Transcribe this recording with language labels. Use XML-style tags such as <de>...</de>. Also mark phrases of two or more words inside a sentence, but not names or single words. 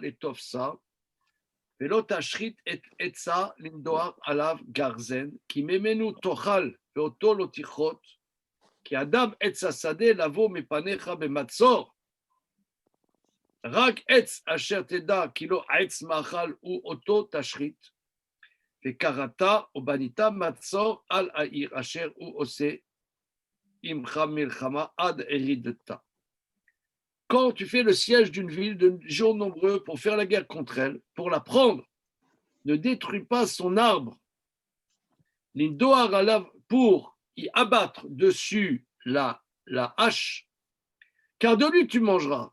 <he>Letofsa, ולא תשחית את עצה לנדוח עליו גרזן, כי ממנו תאכל ואותו לא תכרות, כי אדם עץ השדה לבוא מפניך במצור. רק עץ אשר תדע כי לא עץ מאכל הוא אותו תשחית, וקראת או בנית מצור על העיר אשר הוא עושה עמך מלחמה עד ירידתה.</he> <fr>Quand tu fais le siège d'une ville de gens nombreux pour faire la guerre contre elle, pour la prendre, ne détruis pas son arbre, pour y abattre dessus la hache, car de lui tu mangeras.</fr>